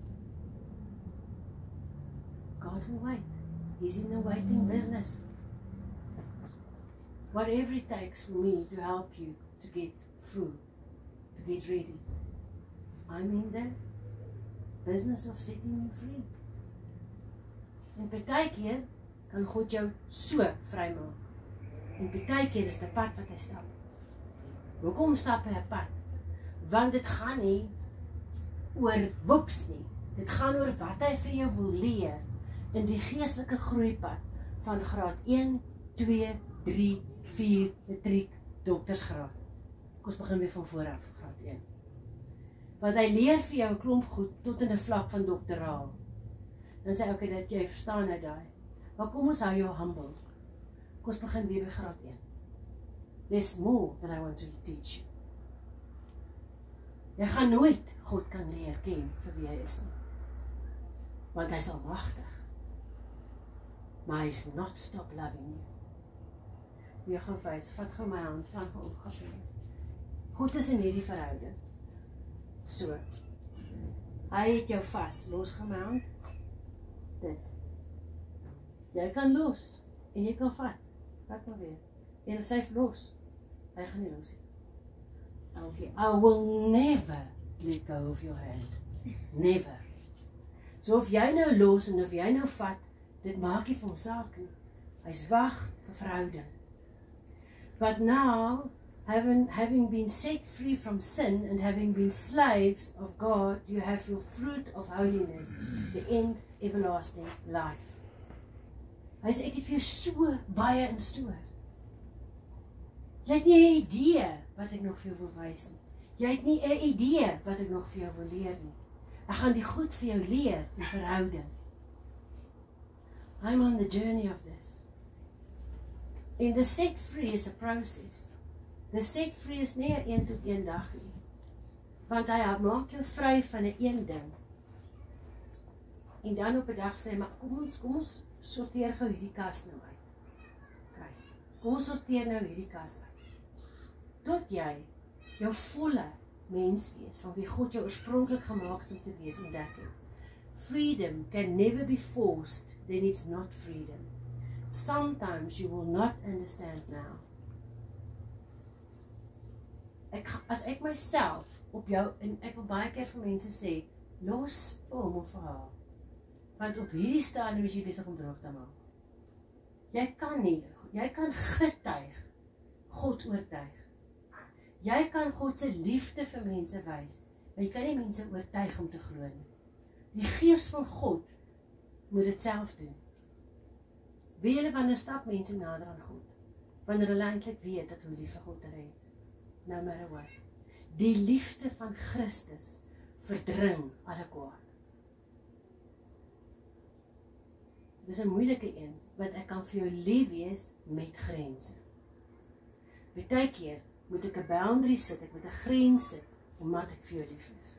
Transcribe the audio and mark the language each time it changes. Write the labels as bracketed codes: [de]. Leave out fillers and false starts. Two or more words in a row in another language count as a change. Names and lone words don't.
[en] God will wait. He's in the waiting business. Whatever it takes for me to help you to get through, to get ready, I'm in the business of setting you free. [af] En partykeer kan God jou so vrymaak. En partykeer is die pad wat hy stap. Hoekom stap hy 'n pad? Want dit gaan nie oor woeps nie. Dit gaan oor wat hy vir jou wil leer in die geestelike groeipad van graad 1, 2, 3, 4, matriek, doktersgraad. Kom ons begin weer van vooraf, graad 1. Want hy leer vir jou 'n klomp goed tot in 'n vlak van doktoraal. Dan sê hy, okay, dat jy verstaan nou daai. Maar kom ons hou jou humble. Kom ons begin weer by graad 1. [en] There's more that I want to teach you. [af] Jy gaan nooit God kan leer ken vir wie hy is nie. Want hy is almagtig. Maar hy is [en] not stop loving you. [af] Jy gaan wys, vat gou my hand, van opgevend. God is in hierdie verhouding. So. Hy het jou vas, los gaan my hand. Dit. Jy kan los, en jy kan vat. Vat maar weer. En sy los. Hy gaan nie los nie. [en] Okay, I will never let go of your hand. Never. [af] So of jy nou los en of jy nou vat, dit maak nie vir hom saak nie. Hy's wag vir verhouding. [en] But now, having been set free from sin and having been slaves of God, you have your fruit of holiness, the end everlasting life. [af] Hy sê, ek het vir jou so baie instoor. Jy het nie 'n idee wat ek nog vir jou wil wys nie. Jy het nie 'n idee wat ek nog vir jou wil leer nie. Ek gaan die goed vir jou leer in verhouding. [en] I'm on the journey of this. And the set free is a process. The set free is [af] nie 'n 1 tot 1 dag nie. Want hy maak jou vry van 'n een ding. En dan op 'n dag sê hy, maar kom ons sorteer gou hierdie kas nou uit. Kyk, kom ons sorteer nou hierdie kas uit. Tot jy jou volle mens wees, van wie God jou oorspronklik gemaak het om te wees, ontdek het. [en] Freedom can never be forced, then it's not freedom. Sometimes you will not understand now. [af] As ek myself op jou, en ek wil baie keer vir mense sê, los vir hom of vir haar. Want op hierdie stadium is jy besig om droog te maak. Jy kan nie, jy kan getuig, God oortuig. Jy kan God se liefde vir mense wys, maar jy kan nie mense oortuig om te glo nie. Die Gees van God moet dit self doen. Weet julle wanneer stap mense nader aan God? Wanneer hulle eintlik weet dat hoe lief vir God hulle het. [en] No matter what. [af] Die liefde van Christus verdring alle kwaad. Dis 'n moeilike een, want ek kan vir jou lief wees met grense. Partykeer moet ek 'n boundary sit, ek moet 'n grens sit, omdat ek vir jou lief is.